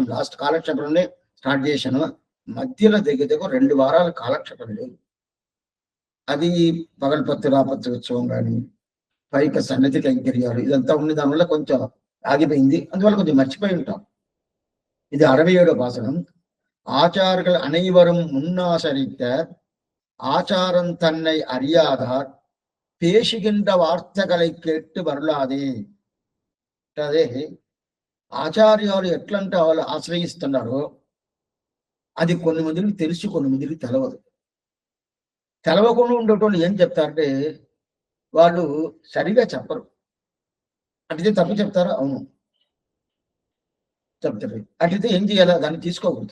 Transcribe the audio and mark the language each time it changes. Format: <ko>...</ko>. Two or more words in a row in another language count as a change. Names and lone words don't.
<te>లాస్ట్ కాలక్షేపంలోనే స్టార్ట్ చేశాను. మధ్యలో దగ్గర 2 వారాల కాలక్షేపం లేదు. అది పగల్పత్తు రాపత్తు ఉత్సవం కానీ పైక సన్నిధి కైంకర్యాలు ఇదంతా ఉన్న దానివల్ల కొంచెం ఆగిపోయింది. అందువల్ల కొంచెం మర్చిపోయి ఉంటాం. ఇది 67వ పాసరం.</te> <ta>ஆச்சார்கள் அனைவரும் முன்னாசரித்த ஆச்சாரம் தன்னை அறியாதார் பேசுகின்ற வார்த்தைகளை கேட்டு வரலாదే.</ta> <te>అదే ఆచార్యాలు ఎట్లంటే వాళ్ళు ఆశ్రయిస్తున్నారో అది కొన్ని మందికి తెలుసు, కొన్ని మందికి తెలవదు. తెలవకుండా ఉండేటోళ్ళు ఏం చెప్తారంటే వాళ్ళు సరిగా చెప్పరు. అట్లయితే తప్పు చెప్తారా? అవును చెప్తారు. అట్లయితే ఏం చేయాలా? దాన్ని తీసుకోకూడదు.</te>